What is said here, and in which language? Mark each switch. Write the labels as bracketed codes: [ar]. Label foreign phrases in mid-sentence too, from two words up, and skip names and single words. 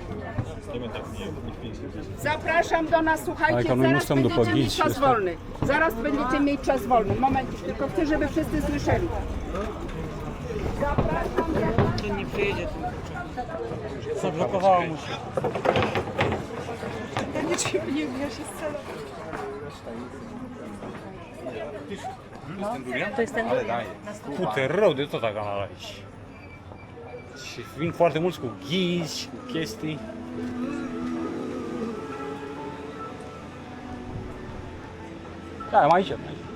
[pl] Zapraszam do nas, słuchajcie, Ale my zaraz musimy będziecie mieć dopowiedzieć, czas że- wolny. Zaraz będziecie mieć czas wolny. Moment, tylko chcę, żeby wszyscy słyszeli. Zapraszam. Nie przyjedzie tu. Zablokowało mu się. [ro] Pute rău de tot acolo aici. Și vin foarte mulți cu ghizi, cu chestii. Da, mai aici, mai aici.